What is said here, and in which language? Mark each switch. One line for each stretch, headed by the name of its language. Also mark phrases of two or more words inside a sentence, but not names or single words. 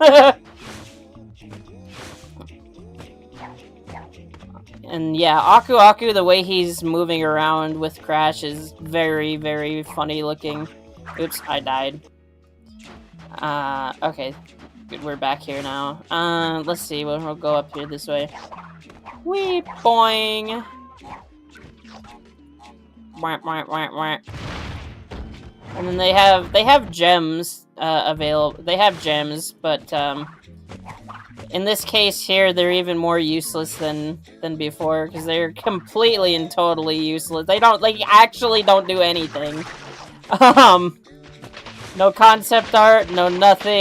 English: And yeah, Aku Aku, the way he's moving around with Crash is very, very funny looking. Oops, I died. Okay. Good, we're back here now. Let's see, we'll go up here this way. Wee boing! Wah, wah, wah, wah. And then they have gems available. They have gems, but in this case here, they're even more useless than before because they're completely and totally useless. They actually don't do anything. No concept art, no nothing.